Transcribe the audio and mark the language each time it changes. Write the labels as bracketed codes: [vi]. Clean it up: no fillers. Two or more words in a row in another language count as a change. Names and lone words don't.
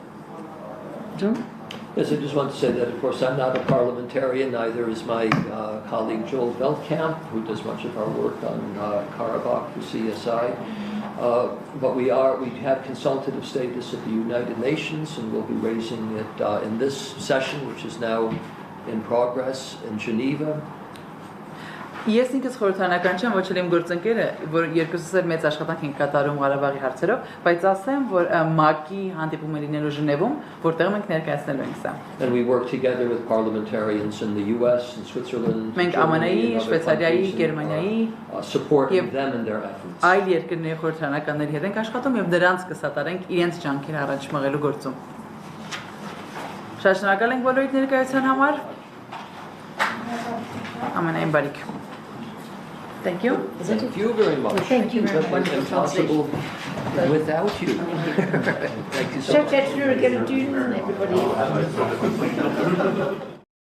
[en] John? Yes, I just want to say that, of course, I'm not a parliamentarian, neither is my colleague Joel Veldkamp, who does much of our work on Karabakh for CSI. But we have consultative status at the United Nations, and we'll be raising it in this session, which is now in progress in Geneva. [hy] Ես ինքս խորհրդանական չեմ, ոչ էլ իմ գործընկերը, որ երկուսս էլ մեծ աշխատանք ենք կատարում Ղարաբաղի հարցերով, բայց ասեմ, որ ՄԱԿ-ի հանդիպում է լինելու Ժնևում, որտեղ մենք ներկայացնելու ենք սա։ [en] And we work together with parliamentarians in the US and Switzerland, [hy] Մենք [en] Germany, [hy] ԱՄՆ-ի, [en] and other [hy] Շվեյցարիայի, [en] countries, [hy] Գերմանիայի [en] supporting them in their efforts. [hy] այլ երկրների խորհրդանականների հետ ենք աշխատում եւ դրանց կսատարենք իրենց ջանքերը առաջ մղելու գործում։ Շատ շնորհակալ ենք բոլորիդ ներկայության համար։ Ամենայն բարիք։ [en] Thank you. Thank you very much. Thank you for wonderful Impossible translation. without you. Thank you so much. Everybody.